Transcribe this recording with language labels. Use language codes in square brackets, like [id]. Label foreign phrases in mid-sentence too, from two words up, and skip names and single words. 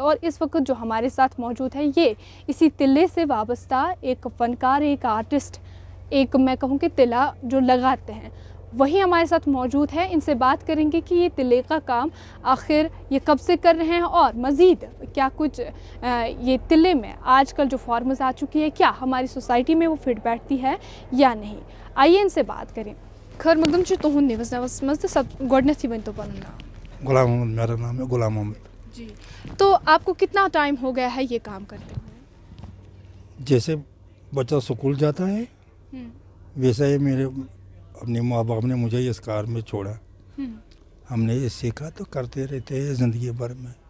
[ur] اور اس وقت جو ہمارے ساتھ موجود ہے یہ اسی تلے سے وابستہ ایک فنکار، ایک آرٹسٹ، ایک میں کہوں کہ تلا جو لگاتے ہیں، وہی ہمارے ساتھ موجود ہے۔ ان سے بات کریں گے کہ یہ تلے کا کام آخر یہ کب سے کر رہے ہیں، اور مزید کیا کچھ یہ تلے میں آج کل جو فارمز آ چکی ہے کیا ہماری سوسائٹی میں وہ فٹ بیٹھتی ہے یا نہیں۔ آئیے ان سے بات کریں۔ [ks] خیر مقدم چھ تہند نوس مز تو سب گۄڈنیتھٕے ؤنۍتو پنُن نام۔ [ur] غلام محمد میرا نام ہے، غلام محمد۔ جی، تو آپ کو کتنا ٹائم ہو گیا ہے یہ کام کرتے ہوئے؟ جیسے بچہ اسکول جاتا ہے ویسا ہی میرے اپنے ماں باپ نے مجھے اس کار میں چھوڑا، ہم نے یہ سیکھا تو کرتے رہتے ہیں زندگی بھر میں۔